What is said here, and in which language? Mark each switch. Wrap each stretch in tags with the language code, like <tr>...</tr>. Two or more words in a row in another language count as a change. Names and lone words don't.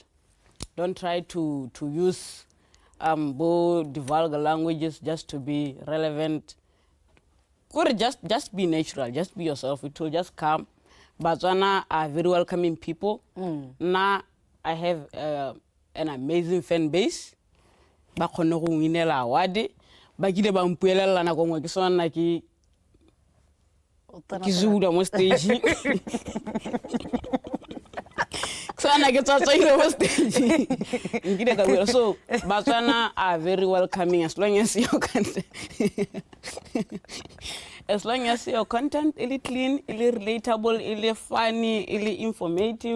<en>Don't try to use the vulgar languages just to be relevant. Just be natural. Just be yourself. It will just come. Botswana are very welcoming people. Now I have an amazing fan base.</en> <tn>Ba khone go winela award. Ba kile ba mpuelela na gongwe ke sona ke Zula mo stage.</tn> <en>So Botswana are very welcoming as long as your content as long as your content is clean, is relatable, is funny, is informative.</en>